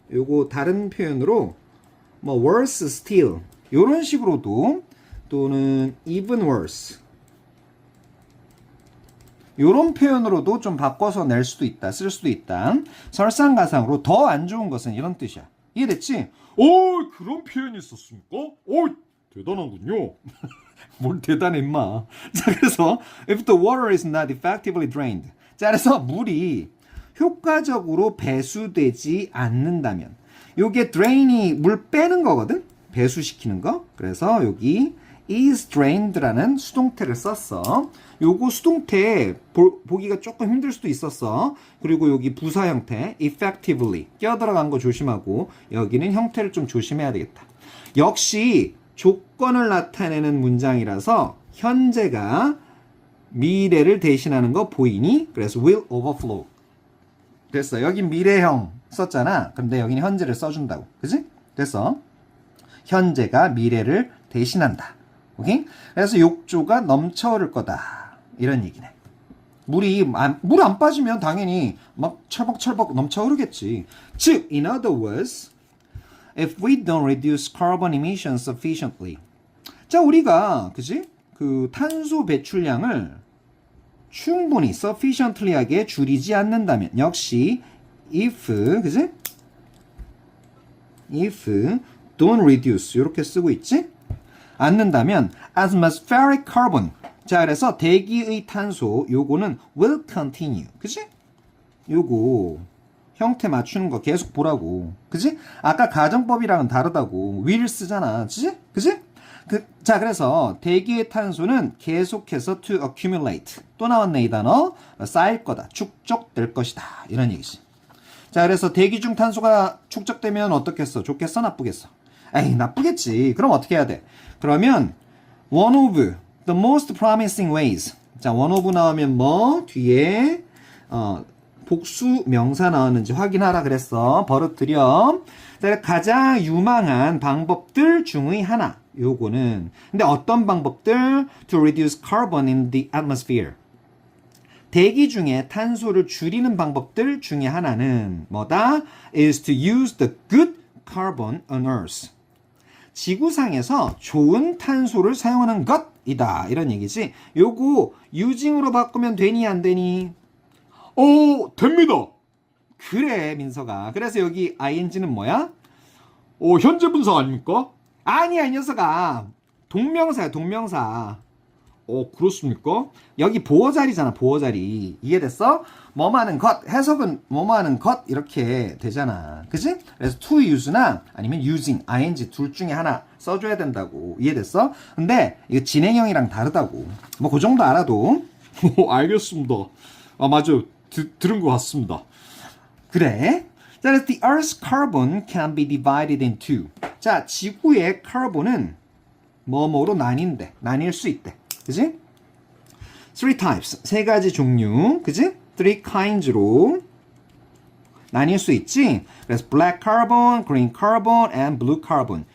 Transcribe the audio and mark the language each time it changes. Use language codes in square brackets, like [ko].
[ko] 요거 다른 표현으로 [en] worse still [ko] 요런 식으로도 또는 [en] even worse [ko] 요런 표현으로도 좀 바꿔서 낼 수도 있다. 쓸 수도 있다. 설상가상으로 더 안 좋은 것은 이런 뜻이야. 이해됐지? 그런 표현이 있었습니까? 대단하군요. 뭘 대단해 임마. 자, 그래서 [en] if the water is not effectively drained. [ko] 자, 그래서 물이 효과적으로 배수되지 않는다면 요게 drain이 물 빼는 거거든? 배수시키는 거. 그래서 여기 is drained라는 수동태를 썼어. 요거 수동태 보기가 조금 힘들 수도 있었어. 그리고 여기 부사 형태 effectively 껴들어간 거 조심하고 여기는 형태를 좀 조심해야 되겠다. 역시 조건을 나타내는 문장이라서 현재가 미래를 대신하는 거 보이니? 그래서 [en] will overflow. [ko] 됐어. 여긴 미래형 썼잖아. 근데 여기는 현재를 써준다고. 그지? 됐어. 현재가 미래를 대신한다. 오케이? 그래서 욕조가 넘쳐흐를 거다. 이런 얘기네. 물 안 빠지면 당연히 막 철벅철벅 넘쳐흐르겠지. 즉, [en] in other words, if we don't reduce carbon emissions sufficiently. [ko] 자, 우리가, 그지? 그 탄소 배출량을 충분히 sufficiently하게 줄이지 않는다면, 역시, if, 그지? if don't reduce, 이렇게 쓰고 있지? 않는다면, [en] atmospheric carbon. [ko] 자, 그래서 대기의 탄소, 요거는 will continue. 그지? 요거, 형태 맞추는 거 계속 보라고. 그지? 아까 가정법이랑은 다르다고. will 쓰잖아. 그지? 그지? 자, 그래서 대기의 탄소는 계속해서 to accumulate. 또 나왔네, 이 단어. 쌓일 거다. 축적될 것이다. 이런 얘기지. 자, 그래서 대기 중 탄소가 축적되면 어떻겠어? 좋겠어? 나쁘겠어? 에이, 나쁘겠지. 그럼 어떻게 해야 돼? 그러면 [en] one of the most promising ways. [ko] 자, one of 나오면 뭐? 뒤에 복수 명사 나왔는지 확인하라 그랬어. 버릇들여. 자, 가장 유망한 방법들 중의 하나. 요거는 근데 어떤 방법들? [en] To reduce carbon in the atmosphere. [ko] 대기 중에 탄소를 줄이는 방법들 중에 하나는 뭐다? [en] is to use the good carbon on Earth. [ko] 지구상에서 좋은 탄소를 사용하는 것이다. 이런 얘기지. 요거 using으로 바꾸면 되니 안 되니? 됩니다. 그래, 민서가. 그래서 여기 ing는 뭐야? 현재 분사 아닙니까? 아니야, 이 녀석아. 동명사야, 동명사. 그렇습니까? 여기 보어자리잖아, 보어자리. 이해됐어? 뭐뭐하는 것, 해석은 뭐뭐하는 것 이렇게 되잖아. 그치? 그래서 to use나 아니면 using, ing 둘 중에 하나 써줘야 된다고. 이해됐어? 근데 이거 진행형이랑 다르다고. 뭐 그 정도 알아도. 알겠습니다. 맞아요. 들은 것 같습니다. 그래? 자, 그래서 [en] the Earth's carbon can be divided into. [ko] 자, 지구의 카본은 뭐뭐로 나뉠 수 있대. 그지? Three types. 세 가지 종류. 그지? Three kinds로 나뉠 수 있지? 그래서 [en] black carbon, green carbon, and blue carbon.